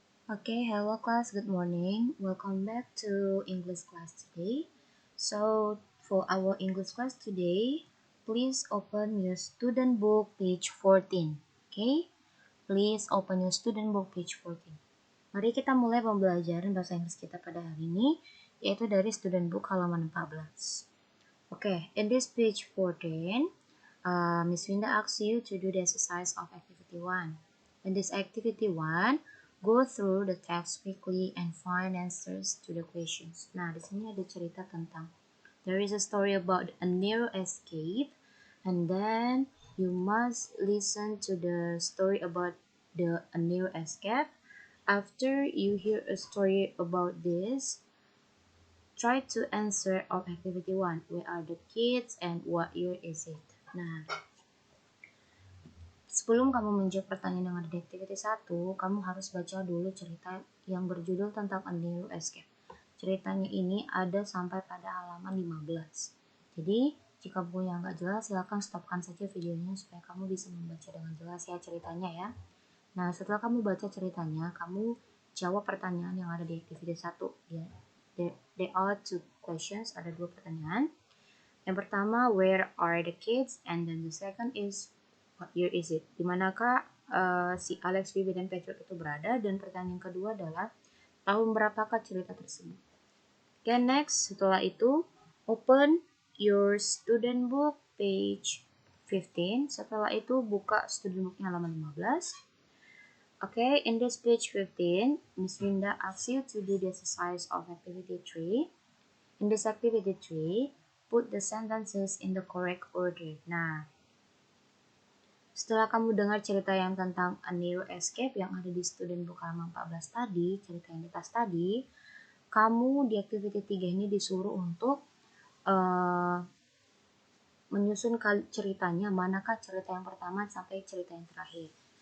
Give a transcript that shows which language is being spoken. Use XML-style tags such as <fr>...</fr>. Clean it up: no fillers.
<en>Okay, hello class, good morning. Welcome back to English class today. So, for our English class today, please open your student book page 14. Okay? Please open your student book page 14.</en> <id>Mari kita mulai pembelajaran bahasa Inggris kita pada hari ini, yaitu dari student book halaman 14.</id> <en>Okay, in this page 14, Miss Winda asks you to do the exercise of activity 1. In this activity 1, go through the text quickly and find answers to the questions.</en> <id>Nah, di sini ada cerita tentang</id> <en>there is a story about a narrow escape, and then you must listen to the story about a narrow escape. After you hear a story about this, try to answer of activity 1. Where are the kids and what year is it?</en> <id>Nah, sebelum kamu menjawab pertanyaan yang ada di activity 1, kamu harus baca dulu cerita yang berjudul tentang A Narrow Escape. Ceritanya ini ada sampai pada halaman 15. Jadi, jika bukunya nggak jelas, silakan stopkan saja videonya supaya kamu bisa membaca dengan jelas ya ceritanya ya. Nah, setelah kamu baca ceritanya, kamu jawab pertanyaan yang ada di activity 1. Ya,</id> <en>there are two questions,</en> <id>ada 2 pertanyaan.</id> <en>Yang pertama, where are the kids? And then the second is, what year is it?</en> <id>Dimanakah si Alex, Bibi, dan Patrick itu berada? Dan pertanyaan kedua adalah, tahun berapakah cerita tersebut?</id> <en>Okay, next,</en> <id>setelah itu,</id> <en>open your student book page 15.</en> <id>Setelah itu, buka student booknya halaman 15.</id> <en>Okay, in this page 15, Miss Winda asks you to do the exercise of activity 3. In this activity 3, put the sentences in the correct order.</en> <id>Nah, setelah kamu dengar cerita yang tentang A Narrow Escape yang ada di student book halaman 14 tadi, cerita yang di tas tadi, kamu di activity 3 ini disuruh untuk menyusun ceritanya, manakah cerita yang pertama sampai cerita yang terakhir.</id>